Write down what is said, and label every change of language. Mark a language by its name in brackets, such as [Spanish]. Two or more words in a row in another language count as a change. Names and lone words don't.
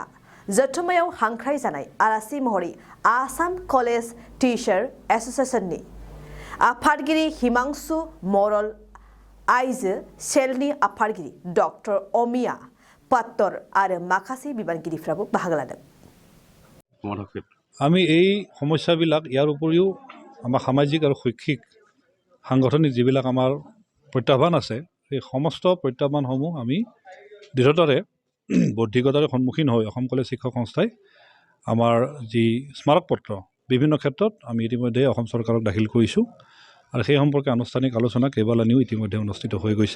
[Bodo] जथुम्मायाव हांख्राय जानाय आलासि महरै आसाम कलेज टीचार एसोसिएशननि आफादगिरि हिमांशु मरल आइजो सेलनि आफादगिरि डक्टर अमिया पात्तर आरो माखासे बिबानगिरिफ्राबो बाहागो लादों। [Assamese] আমি এই সমস্যাবিলাক ইয়াৰ উপৰিও আমাৰ সামাজিক আৰু শৈক্ষিক সাংগঠনিক যিবিলাক আমাৰ প্ৰত্যাহ্বান আছে সেই সমস্ত প্ৰত্যাহ্বানসমূহ আমি দৃঢ়তাৰে বৌদ্ধিকতাৰে সন্মুখীন হৈ অসম কলেজ শিক্ষক সংস্থাই আমাৰ যি স্মাৰক পত্ৰ বিভিন্ন ক্ষেত্ৰত আমি ইতিমধ্যে অসম চৰকাৰক দাখিল কৰিছোঁ আৰু সেই সম্পৰ্কে আনুষ্ঠানিক আলোচনা কেইবালানিও ইতিমধ্যে অনুষ্ঠিত হৈ গৈছে।